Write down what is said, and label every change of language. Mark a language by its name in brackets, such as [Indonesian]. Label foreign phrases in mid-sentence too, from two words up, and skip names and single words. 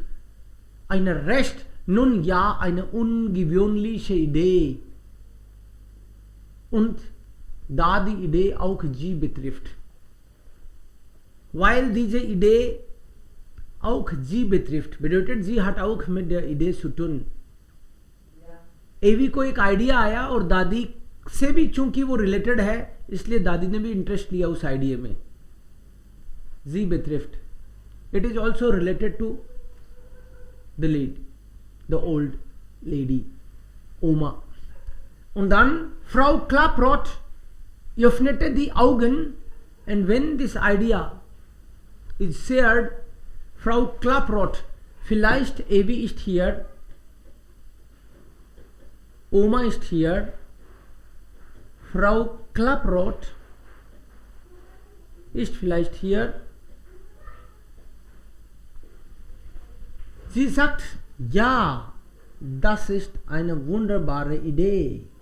[German] Eine recht, nun ja, eine ungewöhnliche Idee. Und da die Idee auch sie betrifft. Weil diese Idee auch sie betrifft, bedeutet sie hat auch mit der Idee zu tun. [Hindi] एवी को एक आइडिया आया और दादी से भी चूंकि वो रिलेटेड है इसलिए दादी ने भी इंटरेस्ट लिया उस आइडिया में. [German] जी betrifft. [English] It is also related to the lead, the old lady, [German] Oma. Und dann Frau Klaproth öffnete die Augen, [English] and when this idea is shared, [German] Frau Klaproth, vielleicht Evi ist hier, Oma ist hier, Frau Klaproth ist vielleicht hier. Sie sagt, ja, das ist eine wunderbare Idee.